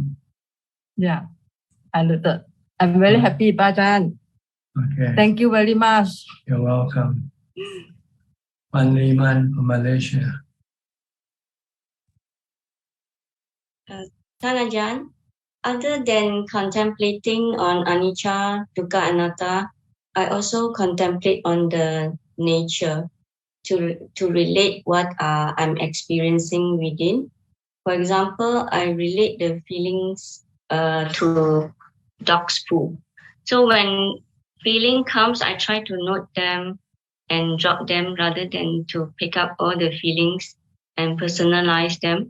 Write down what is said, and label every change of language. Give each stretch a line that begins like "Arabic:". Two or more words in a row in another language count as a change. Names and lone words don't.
English: Yeah, I noted. I'm very happy, Ajahn. Okay. Thank you very much. You're welcome. Pan Liman from Malaysia. Ajahn, other than contemplating on
Pali: anicca, dukkha, anatta,
English: I also contemplate on the nature to relate what I'm experiencing within. For example, I relate the feelings to dog's poo. So when feeling comes, I try to note them and drop them rather than to pick up all the feelings and personalize them.